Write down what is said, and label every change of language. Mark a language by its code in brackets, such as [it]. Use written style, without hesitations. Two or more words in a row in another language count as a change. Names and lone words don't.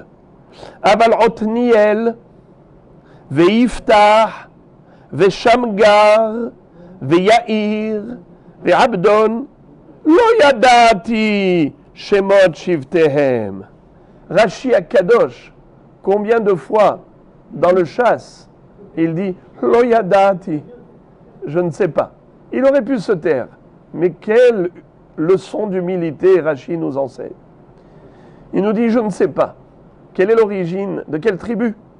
[he] אבל עתניאל ויפתח ושמגר ויאיר ועבדון לא ידעתי שמות שבטיהם. רש"י הקדוש, [fr] combien de fois dans le chasse, il dit [he] לא ידעתי, [fr] je ne sais pas. Il aurait pu se taire, mais quelle leçon d'humilité Rashi nous enseigne. Il nous dit je ne sais pas. Quelle est l'origine de quelle tribu?